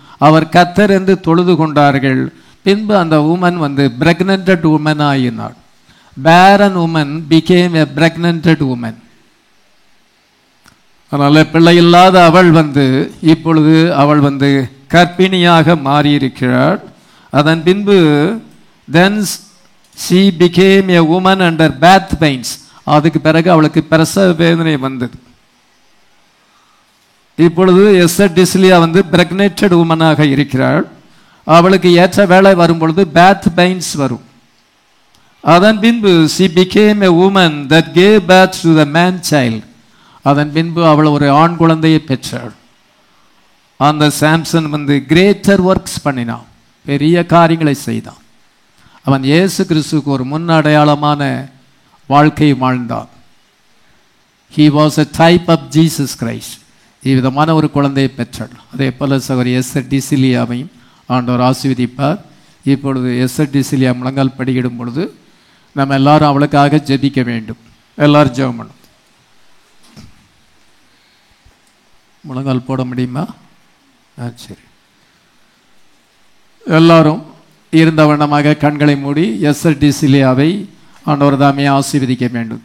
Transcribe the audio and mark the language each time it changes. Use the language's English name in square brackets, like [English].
[Tamil] அவர் கர்த்தர் என்று தொழுது கொண்டார்கள். பின்பு அந்த உமன் [English] pregnanted woman [Tamil] ஆயினாள். [English] Barren woman became a pregnanted woman. [Tamil] அதனால பிள்ளை இல்லாத அவள் இப்பொழுது அவள் கர்ப்பிணியாக மாறியிருக்கிறாள். அதன் பின்பு [English] then she became a woman under birth pains. [Tamil] அதுக்கு பிறகு அவளுக்கு பிரசவ வேதனை வந்தது. இப்பொழுது எஸ்தர் டிஸ்லியா [English] pregnanted உமனாக [Tamil] இருக்கிறாள். அவளுக்கு ஏற்ற வேலை வரும் பொழுது [English] birth pains [Tamil] வரும். அதன் பின்பு [English] she became a woman that gave birth to the man child. [Tamil] அதன் பின்பு அவள் ஒரு ஆண் குழந்தையை பெற்றாள். அந்த சாம்சன் [English] greater works [Tamil] பண்ணினான், பெரிய காரியங்களை செய்தான். அவன் இயேசு கிறிஸ்துவுக்கு ஒரு முன் அடையாளமான வாழ்க்கை வாழ்ந்தான். [English] he was a type of Jesus Christ. [Tamil] இவ்விதமான ஒரு குழந்தையை பெற்றாள். அதே போல சகோதரி எஸ்தர் டிசிலியாவையும் ஆண்டவர் ஆசீர்வதிப்பார். இப்பொழுது எஸ்தர் டிசிலியா முழங்கால் படியிடும் பொழுது நம்ம எல்லாரும் அவளுக்காக ஜெபிக்க வேண்டும். எல்லாரும் ஜெபம் பண்ணும். முழங்கால் போட முடியுமா? சரி, எல்லாரும் இருந்த வண்ணமாக கண்களை மூடி எஸ்தர் டிசிலியாவை ஆண்டவர் தாமே ஆசீர்வதிக்க வேண்டும்.